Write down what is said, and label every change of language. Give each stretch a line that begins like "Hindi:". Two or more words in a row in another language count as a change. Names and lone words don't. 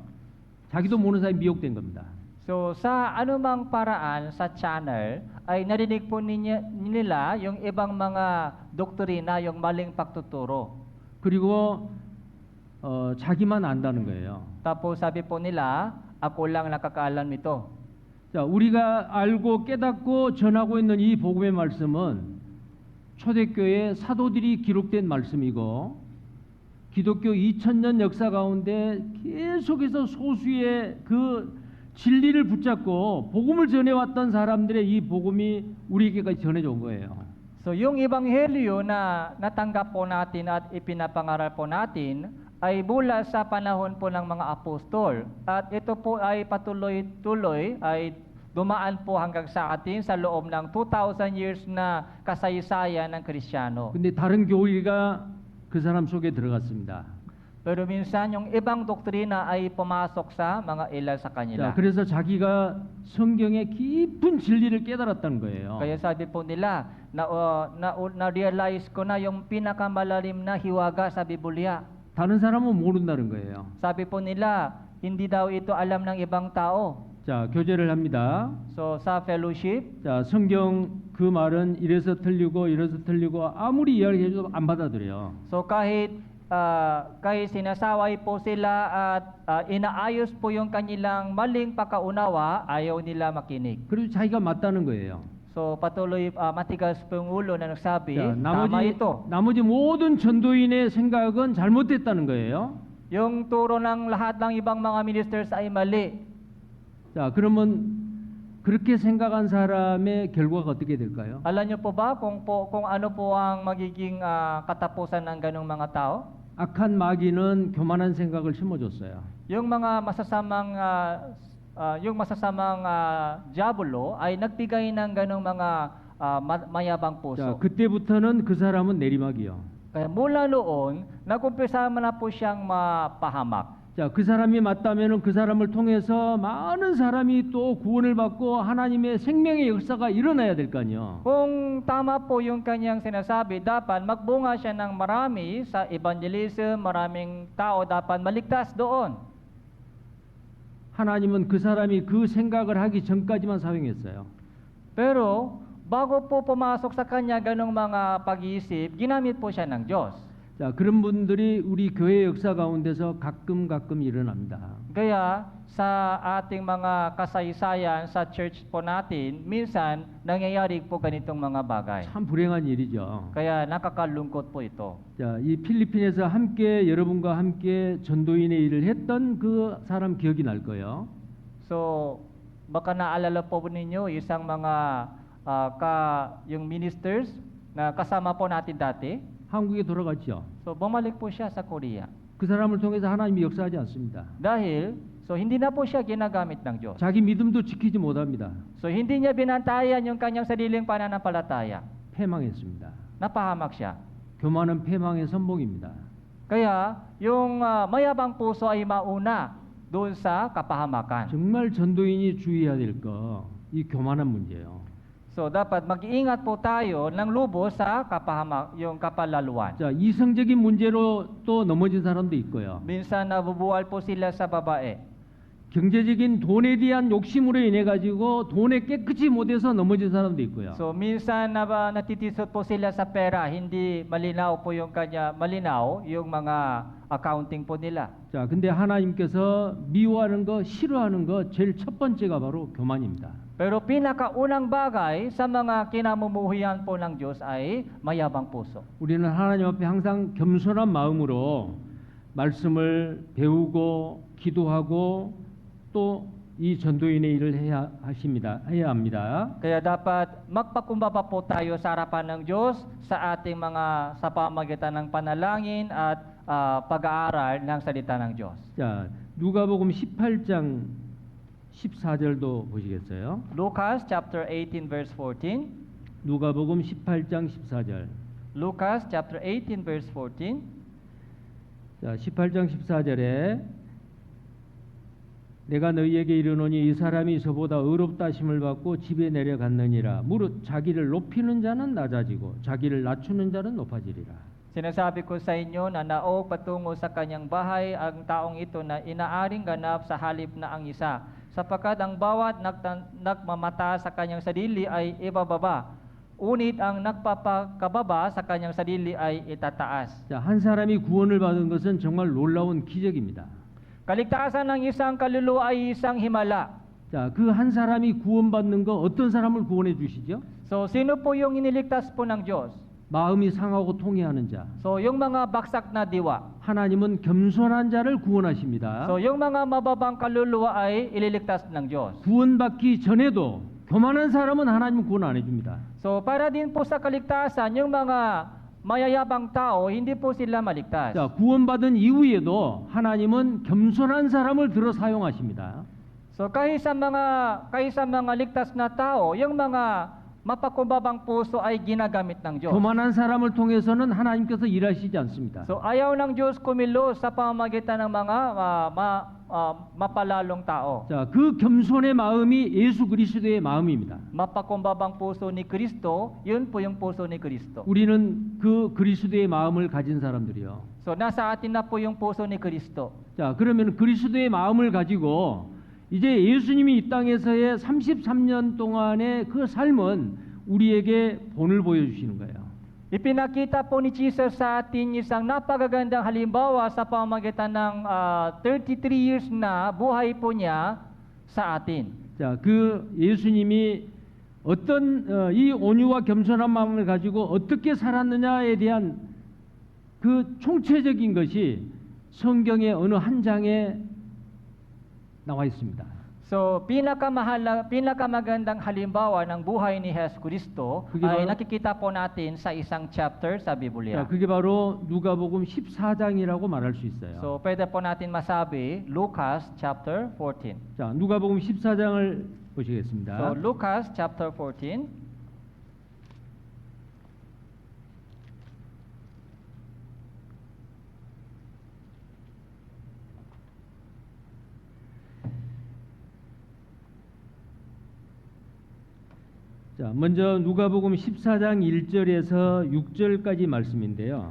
Korean: 자기도 모르는 사람이 미혹된 겁니다.
Filipino: So, sa anumang paraan sa channel, ay narinig po nila yung ibang mga doktrina, yung maling pagtuturo.
Korean: 그리고 자기만 안다는 거예요.
Filipino: Tapos sabi po nila, ako lang nakakaalam nito.
Korean: 자, 우리가 알고 깨닫고 전하고 있는 이 복음의 말씀은 초대교회 사도들이 기록된 말씀이고 기독교 2000년 역사 가운데 계속해서 소수의 그 진리를 붙잡고 복음을 전해왔던 사람들의 이 복음이 우리에게까지 전해져 온 거예요.
Filipino: So, yung ebanghelyo na natanggap po natin at ipinapangaral po natin ay mula sa panahon po ng mga apostol. At ito po ay patuloy-tuloy ay dumaan po hanggang sa atin sa loob ng 2,000 years na kasaysayan ng Kristiyano.
Korean: 근데 다른 교리가 그 사람 속에 들어갔습니다.
Filipino: Pero minsan yung ibang doktrina ay pumasok sa mga ilan sa
Korean: 자,
Filipino: kanila.
Korean: 그래서 자기가 성경의 깊은 진리를 깨달았다는 거예요.
Filipino: Kaya sabi po nila, na-realize ko na yung pinakamalalim na hiwaga sa Biblia.
Korean: 다른 사람은 모른다는 거예요.
Filipino: Sabi po nila, hindi daw ito alam ng ibang tao.
Korean: 자, 교제를 합니다.
Filipino: So sa fellowship,
Korean: 자, 성경 그 말은 이래서 틀리고 아무리 이야기해줘도 안 받아들여요.
Filipino: so kahit sinasaway po sila at inaayos po yung kanilang maling pakaunawa, ayaw nila makinig.
Korean: 그래도 자기가 맞다는 거예요.
Filipino: So patuloy matigas po yung ulo na nagsabi,
Korean: 자,
Filipino: tama ito.
Korean: 나머지 모든 전도인의 생각은 잘못됐다는 거예요.
Filipino: Yung turo ng lahat ng ibang mga ministers ay mali.
Korean: 자, 그러면 그렇게 생각한 사람의 결과가 어떻게 될까요?
Filipino: Alam niyo po ba kung ano po ang magiging katapusan ng ganong mga tao?
Korean: 악한 마귀는 교만한 생각을 심어줬어요.
Filipino: Yung mga masasamang diablo ay nagbigay ng ganong mga mayabang
Korean: 자,
Filipino: puso.
Korean: 그때부터는 그 사람은 내리막이요.
Filipino: Kaya mula noon, nakumpisa na po siyang mapahamak.
Korean: 자, 그 사람이 맞다면은 그 사람을 통해서 많은 사람이 또 구원을 받고 하나님의 생명의 역사가 일어나야 될 거 아니요.
Filipino: Kung tama po yung kanyang sinasabi, dapat magbunga siya ng marami sa evangelism, maraming tao dapat maligtas doon.
Korean: 하나님은 그 사람이 그 생각을 하기 전까지만 사용했어요.
Filipino: Pero bago po pumasok sa kanya ganong mga pag-iisip, ginamit po siya ng Diyos.
Korean: 자, 그런 분들이 우리 교회 역사 가운데서 가끔 일어납니다.
Filipino: Kaya sa ating mga kasaysayan sa church po natin, minsan nangyayari po ganitong mga bagay.
Korean: 참 불행한 일이죠.
Filipino: Kaya nakakalungkot po ito.
Korean: 자, 이 필리핀에서 함께 여러분과 함께 전도인의 일을 했던 그 사람 기억이 날 거예요.
Filipino: So, baka naalala po ninyo isang mga yung ministers na kasama po natin dati.
Korean: 한국에 돌아갔죠.
Filipino: So, bumalik po siya sa Korea.
Korean: 그 사람을 통해서 하나님이 역사하지 않습니다.
Filipino: Dahil, so hindi na po siya ginagamit ng Diyos.
Korean: 자기 믿음도 지키지 못합니다.
Filipino: So, hindi niya binantayan yung kanyang sariling pananampalataya.
Korean: 패망했습니다.
Filipino: Napahamak siya.
Korean: 교만은 패망의 선봉입니다.
Filipino: Kaya, yung mayabang puso ay mauna doon sa kapahamakan.
Korean: 정말 전도인이 주의해야 될 거, 이 교만한 문제예요.
Filipino: So, dapat mag-iingat po tayo ng lubos sa yung kapalaluan.
Korean: 자, 이성적인 문제로 또 넘어진 사람도 있고요.
Filipino: Minsan nabubuwal po sila sa babae.
Korean: 경제적인 돈에 대한 욕심으로 인해 가지고 돈에 깨끗이 못해서 넘어진 사람도 있고요.
Filipino: So, minsan natitisot po sila sa pera, hindi malinaw po yung mga accounting po nila.
Korean: 자, 근데 하나님께서 미워하는 거, 싫어하는 거 제일 첫 번째가 바로 교만입니다.
Filipino: Pero pinakaunang bagay sa mga kinamumuhian po ng Diyos ay mayabang puso.
Korean: 우리는 하나님 앞에 항상 겸손한 마음으로 말씀을 배우고 기도하고 또 이 전도인의 일을 해야 합니다.
Filipino: Kaya dapat magpakumbaba po tayo sa harapan ng Diyos sa pamagitan ng panalangin at pag-aaral ng salita ng Diyos.
Korean: 자, 누가복음 18장 14절도 보시겠어요?
Filipino: Lucas
English: chapter 18 verse 14.
Korean: 누가복음 18장 14절.
Filipino: Lucas
English: chapter 18 verse 14.
Korean: 자, 18장 14절에 내가 너희에게 이르노니 이 사람이 저보다 의롭다 하심을 받고 집에 내려갔느니라. 무릇 자기를 높이는 자는 낮아지고 자기를 낮추는 자는 높아지리라.
Filipino: Sinasabi ko sa inyo na naog patungo sa kanyang bahay ang taong ito na inaaring ganap sa halip na ang isa, sapagkat ang bawat nagmamata sa kanyang sarili ay ibababa, unit ang nagpapakababa sa kanyang sarili ay itataas.
Korean: 자, 한 사람이 구원을 받은 것은 정말 놀라운 기적입니다.
Filipino: Kaligtasan ng isang kaluluwa ay isang himala.
Korean: 자, 그 한 사람이 구원받는 거 어떤 사람을 구원해 주시죠?
Filipino: So, sino po yung iniligtas po ng Diyos?
Korean: 마음이 상하고 통해하는 자.
Filipino: So, yung mga baksak na diwa.
Korean: 하나님은 겸손한 자를 구원하십니다.
Filipino: So, yung mga mababang kaluluwa ay ililigtas ng Diyos.
Korean: 구원받기 전에도 교만한 사람은 하나님은 구원 안 해줍니다.
Filipino: So, para din po sa kaligtasan, yung mga mayayabang tao, hindi po sila maligtas.
Korean: 자, 구원받은 이후에도 하나님은 겸손한 사람을 들어 사용하십니다.
Filipino: So, kahit sa mga ligtas na tao, yung mga mapakumbabang puso ay ginagamit ng Diyos.
Korean: 교만한 사람을 통해서는 하나님께서 일하시지 않습니다.
Filipino: So ayaw ng Diyos kumilos sa pamamagitan ng mga mapalalong tao.
Korean: 자, 그 겸손의 마음이 예수 그리스도의 마음입니다.
Filipino: Mapakumbabang puso ni Kristo, yun po yung puso ni Kristo.
Korean: 우리는 그 그리스도의 마음을 가진 사람들이요.
Filipino: So nasa atin na po yung puso ni Kristo.
Korean: 자, 그러면 그리스도의 마음을 가지고 이제 예수님이 이 땅에서의 33년 동안의 그 삶은 우리에게 본을 보여주시는 거예요.
Filipino: Ipinakita po ni Jesus sa atin isang napakagandang halimbawa sa pamamagitan ng 33 years na buhay po niya sa atin.
Korean: 자, 그 예수님이 어떤 이 온유와 겸손한 마음을 가지고 어떻게 살았느냐에 대한 그 총체적인 것이 성경의 어느 한 장에 나와 있습니다.
Filipino: So, pinakamagandang halimbawa ng buhay ni Jesus Kristo
Korean: 그게
Filipino: ay
Korean: 바로-
Filipino: nakikita po natin sa isang chapter sa
Korean: 자,
Filipino: Biblia.
Korean: 그게 바로 누가복음 14장이라고 말할 수 있어요.
Filipino: So, pwede po natin masabi, Lucas chapter 14.
Korean: 자, 누가복음 14장을
Filipino: So,
Korean: 보시겠습니다.
Filipino: Lucas chapter 14.
Korean: 자, 먼저 누가복음 14장 1절에서 6절까지 말씀인데요.